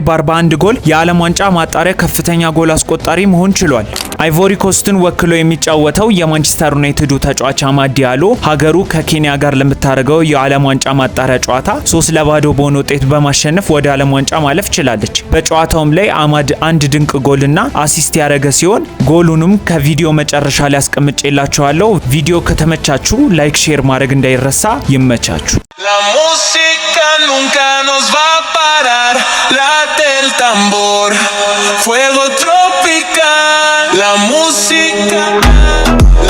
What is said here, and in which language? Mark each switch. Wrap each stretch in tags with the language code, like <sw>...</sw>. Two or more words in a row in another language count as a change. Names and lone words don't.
<am>በ41 ጎል የዓለም ዋንጫ ማጣሪያ ከፍተኛ ጎል አስቆጣሪ መሆን ችሏል። አይቮሪ ኮስትን ወክሎ የሚጫወተው የማንቸስተር ዩናይትዱ ተጫዋች አማድ ዲያሎ ሀገሩ ከኬንያ ጋር ለምታደርገው የዓለም ዋንጫ ማጣሪያ ጨዋታ 3-2 በሆነ ውጤት በማሸነፍ ወደ ዓለም ዋንጫ ማለፍ ችላለች። በጨዋታውም ላይ አማድ አንድ ድንቅ ጎልና አሲስት ያደረገ ሲሆን ጎሉንም ከቪዲዮ መጨረሻ ላይ አስቀምጬላችኋለሁ። ቪዲዮ ከተመቻችሁ ላይክ፣ ሼር ማድረግ እንዳይረሳ። ይመቻችሁ።</am> <es>La música nunca nos va a parar, late el tambor, fuego tropical, la música</es>